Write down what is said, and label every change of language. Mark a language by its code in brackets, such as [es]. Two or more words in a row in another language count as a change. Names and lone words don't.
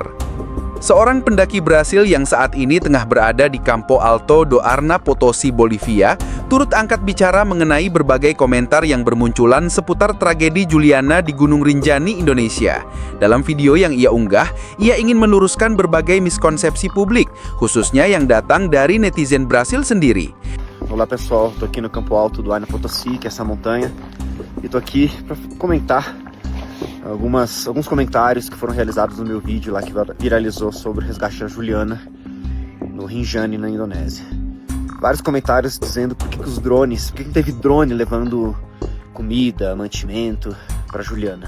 [id] Seorang pendaki Brasil yang saat ini tengah berada di Campo Alto do Arna, Potosi, Bolivia, turut angkat bicara mengenai berbagai komentar yang bermunculan seputar tragedi Juliana di Gunung Rinjani, Indonesia. Dalam video yang ia unggah, ia ingin meluruskan berbagai miskonsepsi publik, khususnya yang datang dari netizen Brasil sendiri. [pt] Olá pessoal, estou aqui no Campo Alto do Arna, Potosi, que é essa montanha, e estou aqui para comentar alguns comentários que foram realizados no meu vídeo lá que viralizou sobre o resgate da Juliana no Rinjani, na Indonésia. Vários comentários dizendo por que os drones, por que não teve drone levando comida, mantimento para Juliana.